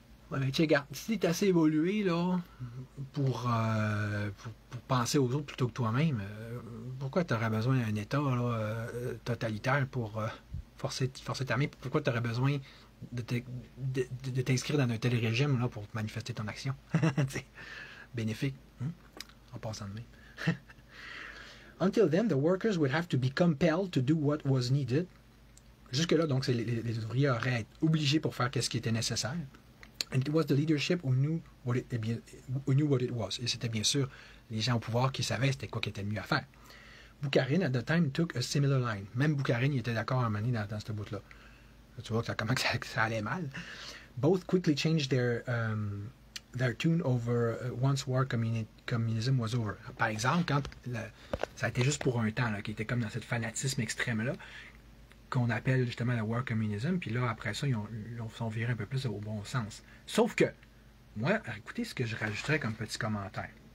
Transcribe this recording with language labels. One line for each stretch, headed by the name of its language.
French: Ouais, mais tu regarde, si tu es assez évolué là, pour penser aux autres plutôt que toi-même, pourquoi tu aurais besoin d'un État là, totalitaire pour forcer ta main? Pourquoi tu aurais besoin de t'inscrire dans un tel régime là, pour manifester ton action? Bénéfique, hein? En passant de main.
English: Until then, the workers would have to be compelled to do what was needed.
French: Jusque-là, donc, les ouvriers auraient été obligés pour faire ce qui était nécessaire.
English: And it was the leadership who knew what it was.
French: Et c'était bien sûr les gens au pouvoir qui savaient c'était quoi qui était le mieux à faire.
English: Bukharin, at the time, took a similar line.
French: Même Bukharin, il était d'accord à un moment donné dans ce bout-là. Tu vois comment ça allait mal.
English: Both quickly changed their tune over once war communism was over.
French: Par exemple, quand ça a été juste pour un temps, là, qui était comme dans ce fanatisme extrême-là, qu'on appelle justement le war communism, puis là, après ça, ils sont virés un peu plus au bon sens. Sauf que, moi, écoutez ce que je rajouterais comme petit commentaire.